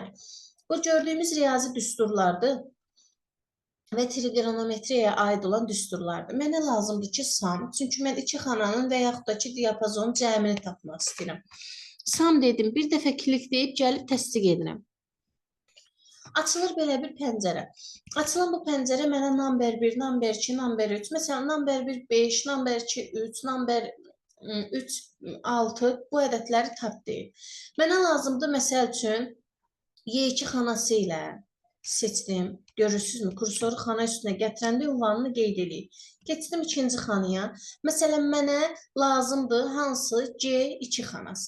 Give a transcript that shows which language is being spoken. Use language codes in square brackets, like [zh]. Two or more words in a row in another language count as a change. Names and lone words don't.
[az] Bu gördüyümüz riyazi düsturlardır və trigonometriyaya aid olan düsturlardır. Mənə lazımdır ki, sam, çünki mən 2 xananın və yaxud da ki, diapazonun cəmini tapmaq istəyirəm. Sam dedim, bir dəfə klikləyib gəlib təsdiq edirəm. Açılır belə bir pəncərə. Açılan bu pəncərə mənə [en] number 1, number 2, number 3, məsələn, number 1, 5, number 2, 3, number 3, 6 [az] bu ədədləri tap deyil. Mənə lazımdır, məsəl üçün, Y2 xanası ilə seçdim. Görürsünüzmü? Kursoru xana üstünə gətirəndə ünvanını qeyd edeyim. Keçdim ikinci xanaya. Məsələn, mənə lazımdır hansı C2 xanası.